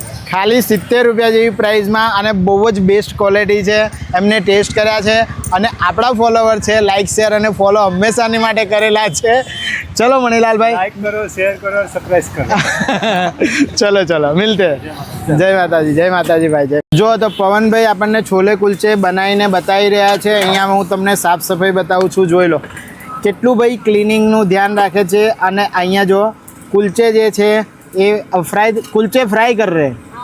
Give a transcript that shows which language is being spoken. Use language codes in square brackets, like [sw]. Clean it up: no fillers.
[gu] ખાલી 70 રૂપિયા જેવી પ્રાઇસમાં અને બહુ જ બેસ્ટ ક્વોલિટી છે. એમને ટેસ્ટ કર્યા છે અને આપણા ફોલોવર છે, લાઇક શેર અને ફોલો હંમેશાની માટે કરેલા છે. ચલો મણીલાલભાઈ, [hi] लाइक करो, शेयर करो, सब्सक्राइब करो. [gu] ચલો મિલતે. જય માતાજી ભાઈ. જય. જો તો પવનભાઈ આપણને છોલે કુલચે બનાવીને બતાવી રહ્યા છે. અહીંયા હું તમને સાફ સફાઈ બતાવું છું. જોઈ લો કેટલું ભાઈ ક્લિનિંગનું ધ્યાન રાખે છે. અને અહીંયા જો કુલચે જે છે [hi] ये फ्राई कुलचे फ्राई कर रहे हैं.